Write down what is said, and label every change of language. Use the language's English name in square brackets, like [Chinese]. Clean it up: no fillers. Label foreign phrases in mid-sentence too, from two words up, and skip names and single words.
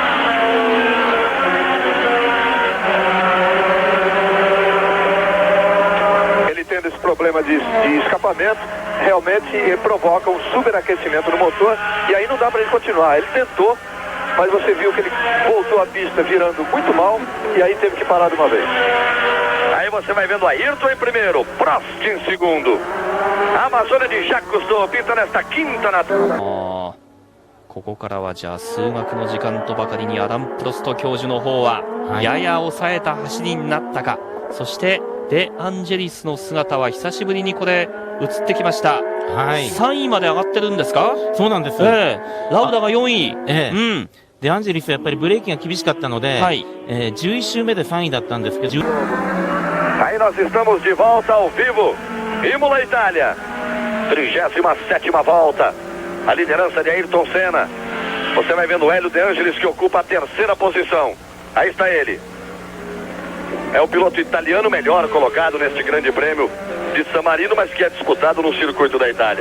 [Portuguese] Ele tendo esse problema de escapamento, realmente provoca um superaquecimento no motor e aí não dá para ele continuar. Ele tentou, mas você viu que ele voltou à pista virando muito mal e aí teve que parar de uma vez. Aí você vai vendo Ayrton em primeiro, Prost em segundo. A Amazônia de Jacques Cousteau pinta nesta quinta na... [Japanese] ここからはじゃあ数学の時間とばかりにアダム・プロスト教授の方はやや抑えた走りになったか、そしてデ・アンジェリスの姿は久しぶりにこれ映ってきました。はい、3位まで上がってるんですか？そうなんです。ラウダが4位。デ・アンジェリスはやっぱりブレーキが厳しかったので、11周目で3位だったんですけど。 [Portuguese] Aí nós estamos de volta ao vivo, Imola, Itália, 37ª volta, a liderança de Ayrton Senna. Você vai vendo o Hélio De Angelis, que ocupa a 3ª posição. Aí está ele. É o piloto italiano melhor colocado neste grande prêmio de San Marino, mas que é disputado no circuito da Itália.